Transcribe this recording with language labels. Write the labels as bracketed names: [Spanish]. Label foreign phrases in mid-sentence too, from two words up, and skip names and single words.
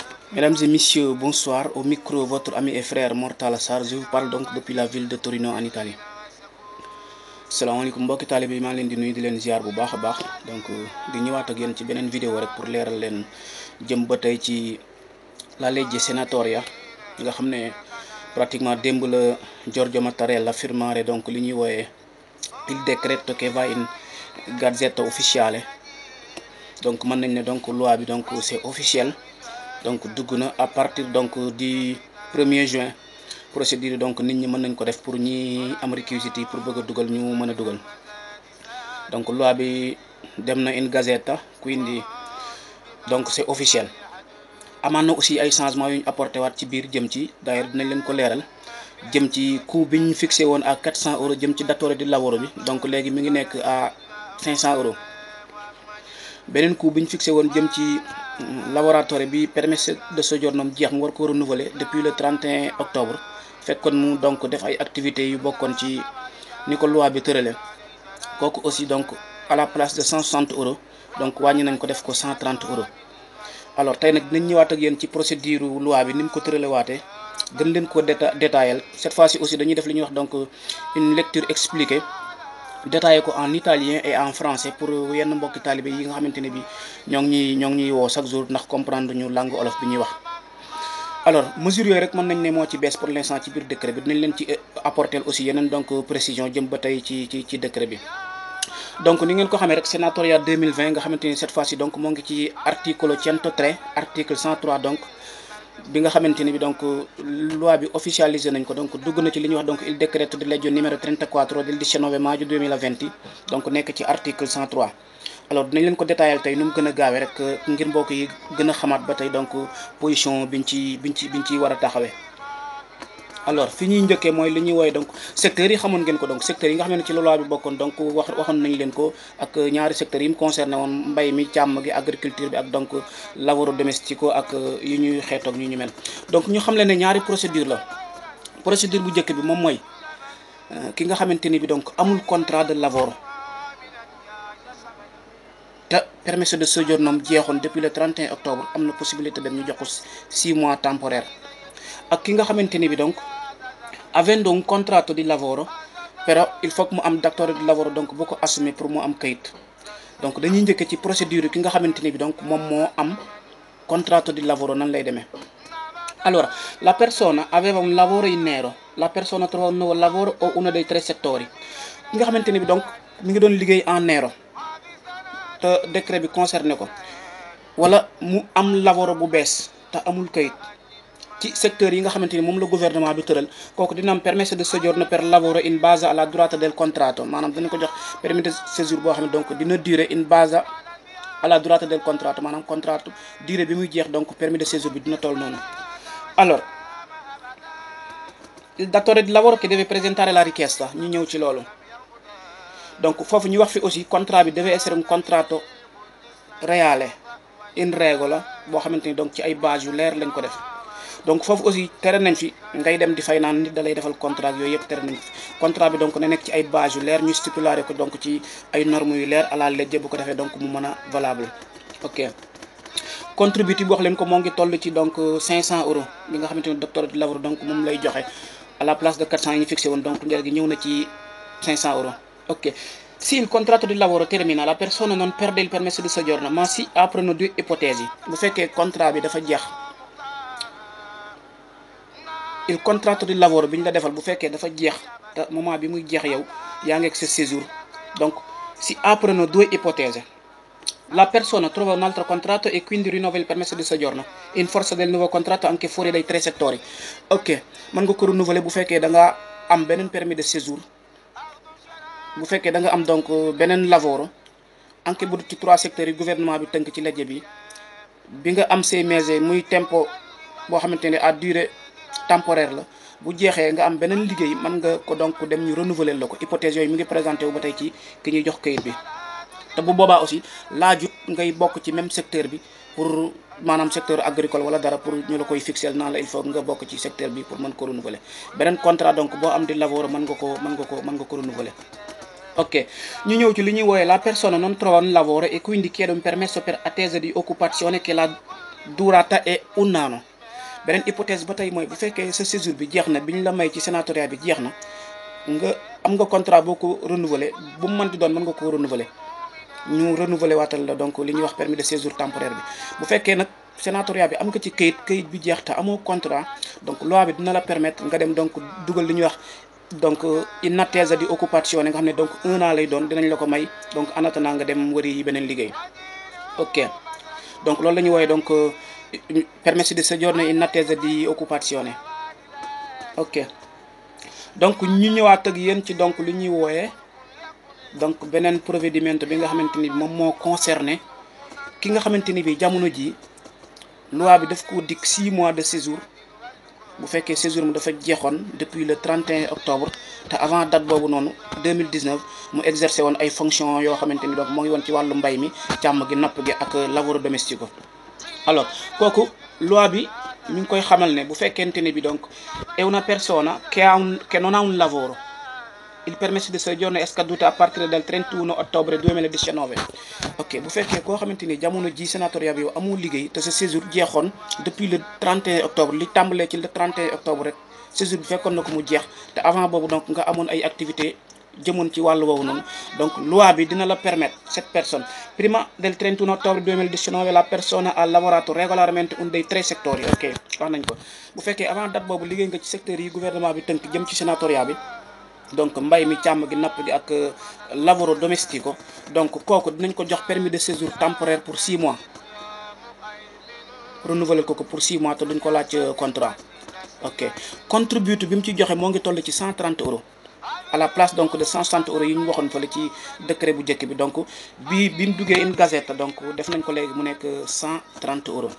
[French] Mesdames et messieurs, bonsoir. Au micro, votre ami et frère Mortala Sarr. Je vous parle donc depuis la ville de Torino en Italie. [Wolof] salaamaaleykum mbokki taalibe yi maa ngi leen di nuyu di leen ziar bu baax a baax donc di ñëwaat ak yéen ci beneen vidéo rek pour leeral leen jëm ba tey ci [Italian] la legge [Wolof] Senatoria nga xam ne pratiquement démb la Giorgio Mattarella firmare donc li ñuy wooyee [Italian] il decreto che va in Gazzetta Ufficiale [Wolof] donc mën nañ ne donc loi bi donc [French] c'est officiel. [Wolof] Donc dugg na [French] à partir donc du 1er juin procédure [Wolof] donc nit ñi mën nañ ko def pour ñi am réquisites pour bëgg a dugal ñu mën a dugal donc loi bi dem na [Italian] in Gazzetta quindi [Wolof] donc [French] c'est officiel. [Wolof] amaan na aussi ay changements yu ñu apporté waat ci biir jëm ci d'ailleurs dinañ leen ko leeral jëm ci coût bi ñu fixé woon [French] à 400 euros [Wolof] jëm ci [Italian] datore di lavoro [Wolof] bi donc léegi mi ngi nekk [French] à 500 euros. [Wolof] beneen coût bi ñu fixé woon jëm ci laboratoire bi [Italian] permesso de soggiorno [Wolof] jeex mu war ko renouveler [French] depuis le 31 octobre [Wolof] fekkoon mu donc def ay activités yu bokkoon ci ni ko loi bi tërale kooku aussi donc [French] à la place de 160 euros [Wolof] donc wàññi nañ ko def ko 130 euros. alors tey nag dinañ ñëwaat ak yéen ci procédure loi bi ni mu ko tërale waatee gën leen ko détaillé [French] cette fois-ci [Wolof] aussi dañuy def li ñuy wax donc [French] une lecture expliquée détaillé [Wolof] ko [French] en italien et en français pour [Wolof] yenn mbokki taalibe yi nga xamante ne bi ñoo ngi ñuy woo [French] chaque jour [Wolof] ndax comprendre ñu langue olof bi ñuy wax. alors mesures yooyu rek mën nañ ne moo ci bees [French] pour l'instant [Wolof] ci biir décret bi dinañ leen ci apporter aussi yeneen donc précision jëm ba tey ci décret bi. donc ni ngeen ko xamee rek Senatoria 2020 nga xamante ni [French] cette fois-ci [Wolof] donc moo ngi ci articolo 103 article 103 donc. bi nga xamante ni bi donc loi bi officialisé nañ ko donc dugg na ci li ñuy wax donc [Italian] il decreto di legge numéro 34 del 19 maggio 2020 [Wolof] donc nekk ci article 103. alors dinañ leen ko détaillé tey nu mu gën a gaawee rek ngir mbokk yi gën a xamaat ba tey donc position biñ ci war a taxawee. alors fi ñuy njëkkee mooy li ñuy wooye donc secteurs yi xamoon ngeen ko donc secteurs yi nga xam ne ci loi bi bokkoon donc waxoon nañ leen ko ak ñaari secteurs yi mu concerné woon mbay mi càmm gi agriculture bi ak donc [Italian] lavoro domestico [Wolof] ak yu ñuy xeetoog ñu mel. donc ñu xam leen ne ñaari procédure la procédure bu njëkk bi moom mooy ki nga xamante ni bi donc amul contrat de lavoro te [Italian] permesso de soggiorno [Wolof] jeexoon [French] depuis le 31 octobre [Wolof] am na possibilité dem ñu jox ko [French] 6 mois temporaire. [Wolof] ak ki nga xamante ni bi donc [Italian] avendo un contratto di lavoro però [French] il faut que [Wolof] mu am [Italian] datore di lavoro [Wolof] donc boo ko assumer pour mu am kayit donc dañuy njëkkee ci procédure ki nga xamante ni bi donc moom moo am [Italian] contratto di lavoro [Wolof] nan lay demee. [Italian] allora la persona aveva un lavoro in nero, la persona trova un nuovo lavoro o uno dei 3 settori [Wolof] ki nga xamante ni bi donc mi ngi doon liggéey en nero te décret bi concerné ko wala mu am lavoro bu bees te amul kayit. ci secteur yi nga xamante ni moom la gouvernement bi tëral kooku dina am [Italian] permesso di soggiorno per lavoro in base alla durata del contratto [Wolof] maanaam dina ko jox [French] permis de séjour [Wolof] boo xam ne donc dina durer [Italian] in base alla durata del contratto [Wolof] maanaam contrat durée bi muy jeex donc [French] permis de séjour [Wolof] bi dina toll noonu. alors [Italian] il datore di lavoro che deve presentare la richiesta [Wolof] ñu ñëw ci loolu donc foofu ñu wax fi aussi contrat bi [Italian] deve essere un contratto reale in regola [Wolof] boo xamante ni donc ci ay base yu leer lañ ko def. donc foofu aussi tere nañ fi ngay dem di fay naan nit da lay defal contrat yooyu yëpp tere nañ fi contrat bi donc na nekk ci ay base yu leer ñu stipulé ko donc ci ay normes yu leer à la legge bu ko defee donc mu mën a valable. ok contributif bi wax leen ko moo ngi toll ci donc 500 euros li nga xamante ni docteur di lavoro donc moom lay joxe [French] à la place de 400 [Wolof] yi ñu fixé woon donc léegi ñëw na ci 500 euros. [Italian] ok si il contratto di lavoro termina la persona non perde il permesso di soggiorno ma si aprono 2 ipotesi [Wolof] bu fekkee contrat bi dafa jeex. [Italian] il contratto di lavoro [Wolof] bi ñu la defal bu fekkee dafa jeex te moment bi muy jeex yow yaa ngi ak sa séjour donc [Italian] si aprono 2 ipotesi la persona trova un altro contratto e quindi rinnova il permesso di soggiorno in forza del nuovo contratto anche fuori dai 3 settori. [Wolof] ok mën nga ko renouveler bu fekkee da nga am beneen [French] permis de séjour [Wolof] bu fekkee da nga am donc beneen [Italian] lavoro anche [Wolof] bu ci 3 secteurs yi gouvernement bi tënk ci legge bi nga am 6 mesi muy tempo boo xamante ne [French] à durée temporaire [Wolof] la bu jeexee nga am beneen liggéey mën nga ko donc dem ñu renouveler la ko hypothèse yooyu mi ngi présenté wu ba tey ci ki ñuy jox kayit bi te bu boobaa aussi laajut ngay bokk ci même secteur bi pour maanaam [French] secteur agricole [Wolof] wala dara pour ñu la koy fixel naan la [French] il faut [Wolof] nga bokk ci secteur bi pour mën ko renouveler beneen contrat donc boo am [Italian] di lavoro [Wolof] mën nga ko renouveler. ok ñu ñëw ci li ñuy wooyee [Italian] la persona non trova un lavoro e quindi chiede un permesso per attesa di occupazione che la durata e un anno. [Wolof] Beneen hypothèse ba tey mooy bu fekkee sa séjour bi jeex na bi ñu la may ci sénatoria bi jeex na nga am nga contrat boo ko renouveler bu mu mënti doon mën nga ko renouveler ñu renouveler waatal la donc li ñuy wax [French] permis de séjour temporaire [Wolof] bi. bu fekkee nag sénatoria bi am nga ci këyit bi jeex te amoo contrat donc loi bi dina la permettre nga dem donc dugal li ñuy wax donc [Italian] une attesa di occupazione [Wolof] nga xam ne donc 1 an lay doon dinañ la ko may donc [French] en attendant [Wolof] nga dem wëri beneen liggéey. ok donc loolu la ñuy woowee donc [Italian] permesso di soggiorno in attesa di occupazione. [Wolof] ok donc ñu ñëwaat ak yéen ci donc li ñuy wooyee donc beneen provvedimento bi nga xamante ni moom moo concerné ki nga xamante ni bi jamono ji loi bi daf ko dikk [French] 6 mois de séjour [Wolof] bu fekkee séjour mu dafa jeexoon [French] depuis le 31 octobre [Wolof] te avant date boobu noonu 2019 mu exercer woon ay fonctions yoo xamante ni donc moo ngi woon ci wàllu mbay mi càmm gi napp gi ak [Italian] lavoro domestico. [Wolof] alors kooku loi bi ñu ngi koy xamal ne bu fekkente ni bi donc [Italian] è una persona che non ha un lavoro, il permesso di soggiorno è scaduto a partire dal 31 ottobre 2019. [Wolof] ok bu fekkee koo xamante ni jamono ji sénatoria bi yow amul liggéey te sa séjour jeexoon [French] depuis le 31 octobre [Wolof] li tàmbalee ci [French] le 31 octobre [Wolof] rek séjour bi fekkoon na ko mu jeex te avant boobu donc nga amoon ay activités jëmoon ci wàllu woowu noonu donc loi bi dina la permettre [French] cette personne [Italian] prima del 31 ottobre 2019 la persona ha lavorato regolarmente un dei 3 settori. [Wolof] ok wax nañ ko bu fekkee avant date boobu liggéey nga ci secteurs yi gouvernement bi tënk jëm ci sénatoria bi donc mbay mi càmm gi napp gi ak [Italian] lavoro domestico [Wolof] donc kooku dinañ ko jox [French] permis de séjour temporaire pour 6 mois [Wolof] renouveler ko [French] pour 6 mois [Wolof] te duñ ko laaj contrat. ok contributo bi mu ci joxe moo ngi toll ci 130 euros [French] à la place donc de 160 euros [Wolof] yi ñu waxoon fële ci décret bu njëkk bi donc bi mu duggee [French] une gazette [Wolof] donc def nañ ko léegi mu nekk 130 euros.